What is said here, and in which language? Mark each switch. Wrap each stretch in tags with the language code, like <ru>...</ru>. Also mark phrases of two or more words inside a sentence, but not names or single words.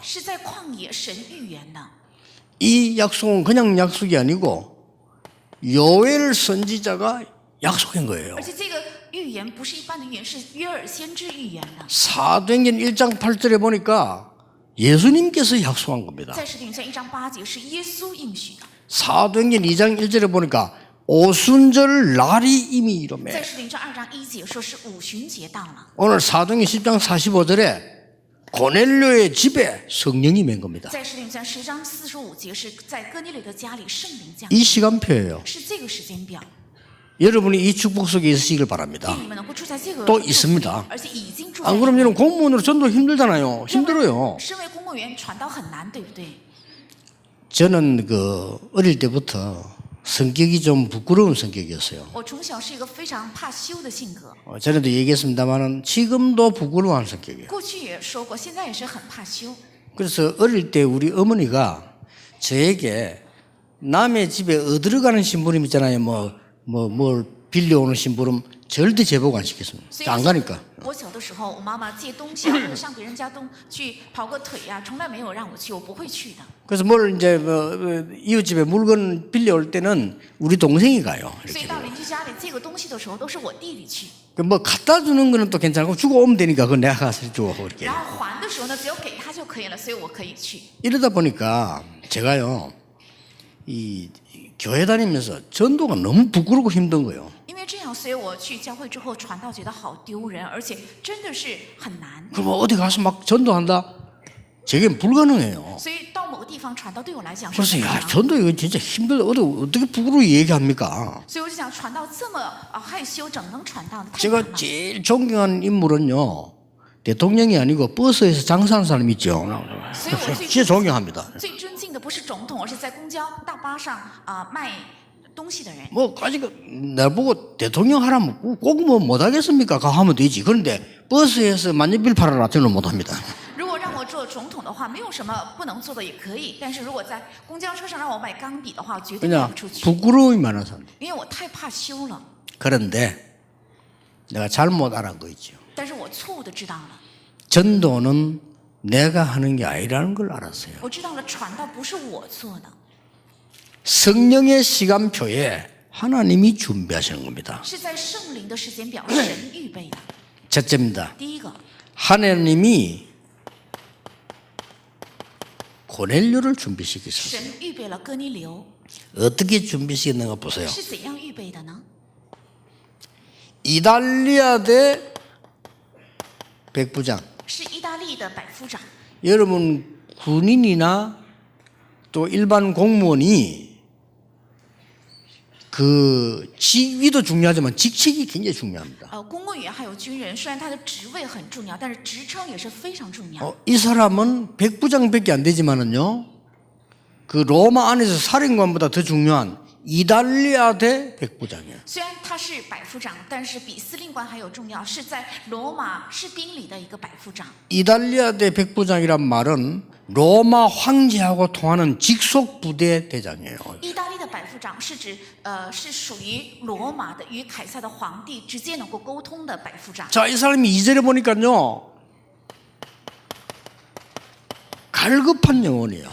<zh>是在旷野神预言的。</zh> <ko>이 약속은 그냥 약속이 아니고 요엘 선지자가 약속한 거예요.</ko> <zh>而且这个预言不是一般的预言，是约尔先知预言的。</zh> <ko>사도행전 1장 8절에 보니까 예수님께서 약속한 겁니다.</ko> <zh>在使徒行传1章8节是耶稣应许的，</zh> <ko>사도행전 2장 1절에 보니까 오순절 날이 이미</ko> <zh>在</zh> <ko>이름에</ko> <zh>使徒行传2章1节说是五旬节到了，</zh> <ko>오늘 사도행전 10장 45절에 고넬료의 집에 성령이 맹 겁니다.</ko> <zh>在使徒行传10章45节是在哥尼流的家里圣灵降</zh> <ko>이</ko> <zh>临，</zh> <ko>시간표예요.</ko> <zh>是这个时间表。</zh> <ko>여러분이 이 축복 속에 있으시길 바랍니다.</ko> <zh>愿你们能够住在这个</zh> <ko>또</ko> <zh>祝福里</zh> <ko>있습니다.</ko> <zh>而且已经住在</zh> <ko>안</ko> <zh>里面。</zh> <ko>그러면 여러분 공무원으로 전도 힘들잖아요. 힘들어요.</ko> <zh>身为公务员传道很难，对不对？</zh> <ko>저는 어릴 때부터 성격이 좀 부끄러운 성격이었어요.</ko> <zh>我从小是一个非常怕羞的性格，</zh> <ko>전에도 얘기했습니다만 지금도 부끄러워하는 성격이에요.</ko> <zh>过去也说过，现在也是很怕羞。</zh> <ko>그래서 어릴 때 우리 어머니가 저에게 남의 집에 어들어가는 심부름 있잖아요. 뭘 빌려오는 심부름 절대 제복 안 시켰습니다.</ko> <zh>所以</zh> <ko>안 가니까.</ko> <zh>我小的时候，我妈妈借东西啊，或者上别人家去跑个腿呀、从来没有让我去，我不会去的。</zh> <ko>그래서 뭘 이제 이웃집에 물건 빌려올 때는 우리 동생이 가요.</ko> <zh>所以</zh> <ko>이렇게.</ko> <zh>到邻居家里借个东西的时候，都是我弟弟去。</zh> <ko>뭐 갖다 주는 거는 또 괜찮고 주고 오면 되니까 그건 내가 가서 주고 이렇게.</ko> <zh>然后还的时候呢，只有给他就可以了，所以我可以去。</zh> <ko>이러다 보니까 제가요 이 교회 다니면서 전도가 너무 부끄럽고 힘든 거예요.</ko> <zh>因为这样，所以我去教会之后传道觉得好丢人，而且真的是很难。</zh> <ko>그럼 어디 가서 막 전도한다? 제게 불가능해요.</ko> <zh>所以到某个地方传道对我来讲是</zh> <ko>그래서</ko> <zh>很</zh> <ko>야</ko> <zh>难。</zh> <ko>전도 이거 진짜 힘들다. 어떻게 부끄러워 얘기합니까?</ko> <zh>所以我就想，传道这么害羞，怎么能传道呢？太难</zh> <ko>제가</ko> <zh>了。</zh> <ko>제일 존경하는 인물은요 대통령이 아니고 버스에서 장사하는 사람 있죠. 진짜 존경합니다.</ko> <zh>最尊敬的不是总统，而是在公交大巴上卖东西的人。</zh> <ko>뭐 아직 나보고 대통령 하라면 꼭 뭐 못하겠습니까? 가 하면 되지. 그런데 버스에서 만년필 팔아라 저는 못합니다.</ko> <zh>如果让我做总统的话，没有什么不能做的，也可以。但是如果在公交车上让我买钢笔的话，绝对卖</zh> <ko>그냥</ko> <zh>不出去，</zh> <ko>부끄러움이 많은 사람.</ko> <zh>因为我太怕羞了。</zh> <ko>그런데 내가 잘못 알은 거 있죠.</ko> <zh>但是我错误的知道了，</zh> <ko>전도는 내가 하는 게 아니라는 걸 알았어요.</ko> <zh>我知道了传道不是我做的，</zh> <ko>성령의 시간표에 하나님이 준비하시는 겁니다.</ko> <zh>是在圣灵的时间表神预备的。</zh> <ko>첫째입니다.</ko> <zh>第一个，</zh> <ko>하나님이 고넬료를 준비시키셨어요.</ko> <zh>神预备了哥尼流，</zh> <ko>어떻게 준비시켰는가 보세요.</ko> <zh>是怎样预备的呢？</zh> <ko>이달리아 대 백부장.</ko> <zh>是意大利的百夫长。</zh> <ko>여러분 군인이나 또 일반 공무원이 그 직위도 중요하지만 직책이 굉장히 중요합니다.</ko> <zh>公务员还有军人，虽然他的职位很重要，但是职称也是非常重要。</zh> <ko>이 사람은 백부장밖에 안 되지만은요, 그 로마 안에서 사령관보다 더 중요한 이달리아 대 백부장이에요.</ko> <zh>虽然他是百夫长，但是比司令官还有重要，是在罗马士兵里的一个百夫长。</zh> <ko>이달리아 대 백부장이란 말은 로마 황제하고 통하는 직속 부대 대장이에요.</ko> <zh>意大利的百夫长是指是属于罗马的，与凯撒的皇帝直接能够沟通的百夫长。</zh> <ko>자, 이 사람이 2절에 보니까요, 갈급한 영혼이에요.</ko>